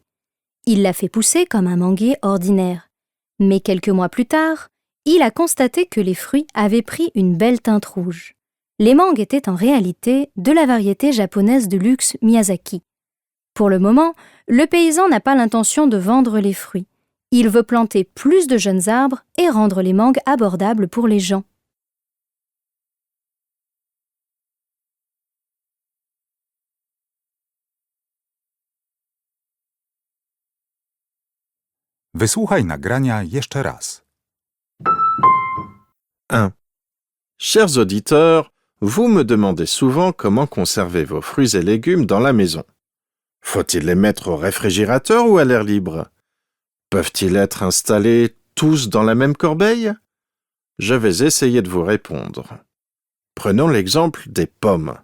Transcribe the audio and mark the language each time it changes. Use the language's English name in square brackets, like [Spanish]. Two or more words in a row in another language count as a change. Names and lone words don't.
[French] Il l'a fait pousser comme un manguier ordinaire. Mais quelques mois plus tard, il a constaté que les fruits avaient pris une belle teinte rouge. Les mangues étaient en réalité de la variété japonaise de luxe Miyazaki. Pour le moment, le paysan n'a pas l'intention de vendre les fruits. Il veut planter plus de jeunes arbres et rendre les mangues abordables pour les gens. [Polish] Wysłuchaj nagrania jeszcze raz. [French] 1. Chers auditeurs, vous me demandez souvent comment conserver vos fruits et légumes dans la maison. Faut-il les mettre au réfrigérateur ou à l'air libre? Peuvent-ils être installés tous dans la même corbeille? Je vais essayer de vous répondre. Prenons l'exemple des pommes.